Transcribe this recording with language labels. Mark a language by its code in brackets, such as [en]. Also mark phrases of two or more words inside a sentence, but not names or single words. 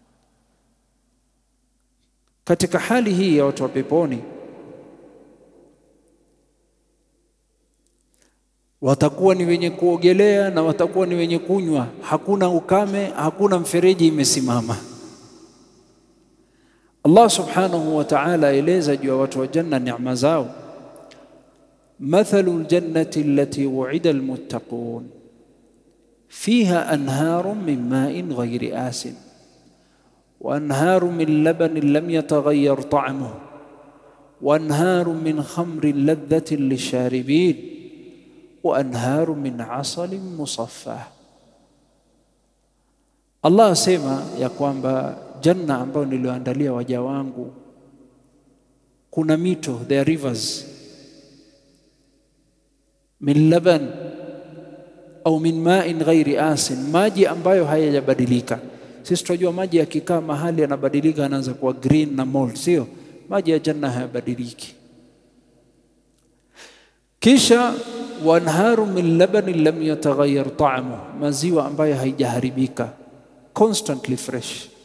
[sw] Katika hali hii ya watu wa peponi watakuwa ni wenye kuogelea na watakuwa ni wenye kunywa, hakuna ukame, hakuna mfereji imesimama. Allah [ar] سبحانه وتعالى [sw] eleza juu ya watu wa janna neema zao. [ar] مثل الجنة التي وعد المتقون فيها أنهار من ماء غير آسن وأنهار من لبن لم يتغير طعمه وأنهار من خمر لذة للشاربين وأنهار من عسل مصفى. [sw] Allah asema ya kwamba janna ambayo nilioandalia waja wangu kuna mito, [en] the rivers, [ar] من لبن أو من ماء غير آسن, [sw] maji ambayo hayajabadilika. Sisi tunajua maji yakikaa mahali yanabadilika, yanaanza kuwa green na mold, sio? Maji ya janna hayabadiliki. Kisha [ar] وأنهار من لبن لم يتغير طعمه, [sw] maziwa ambayo haijaharibika, [en] constantly fresh.